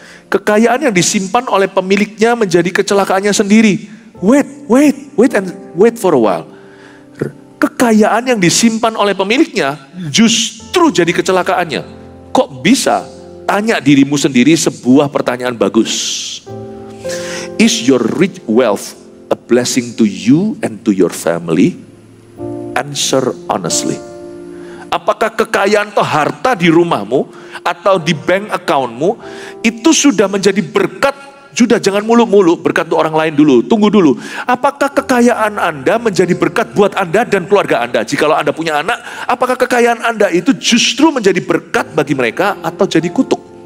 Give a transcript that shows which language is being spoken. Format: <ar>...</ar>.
<id>Kekayaan yang disimpan oleh pemiliknya menjadi kecelakaannya sendiri.</id> <en>Wait for a while.</en> <id>Kekayaan yang disimpan oleh pemiliknya justru jadi kecelakaannya. Kok bisa? Tanya dirimu sendiri sebuah pertanyaan bagus.</id> <en>Is your rich wealth a blessing to you and to your family? Answer honestly.</en> <id>Apakah kekayaan atau harta di rumahmu atau di bank accountmu itu sudah menjadi berkat? Sudah, jangan muluk-muluk, berkat untuk orang lain dulu. Tunggu dulu. Apakah kekayaan Anda menjadi berkat buat Anda dan keluarga Anda? Jikalau Anda punya anak, apakah kekayaan Anda itu justru menjadi berkat bagi mereka atau jadi kutuk?</id>